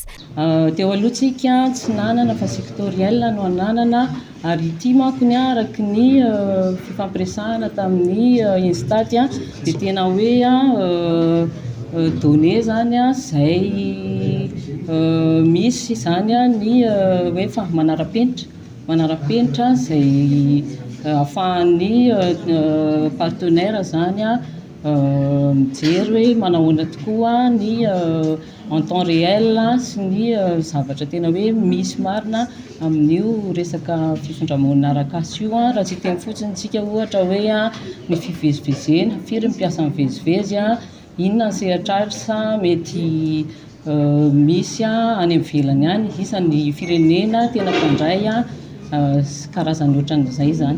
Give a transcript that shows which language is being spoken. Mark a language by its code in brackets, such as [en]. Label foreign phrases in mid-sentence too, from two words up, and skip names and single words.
[mg] Teo alohantsika tsy nanana fa sektoriel no ananana ary ity manko ny araky ny fifampiresahana tamin'ny Instat dia tena hoe donné zany zay misy zany ny hoe fa manara-penitra zay ahafahan'ny partenaire zany mijery hoe manahoana tokoa ny [fr] en temps réel [mg] sy ny zavatra tena hoe misy marina amin'io resaka fifindramonina arakasa io raha tsy teny fotsiny tsika ohatra hoe ny fivezivezena firy mipiasa mivezivezy inona ny sehatratra sa mety misy any ivelany any isan'ny firenena tena mpandray karazany ohatran'izay zany.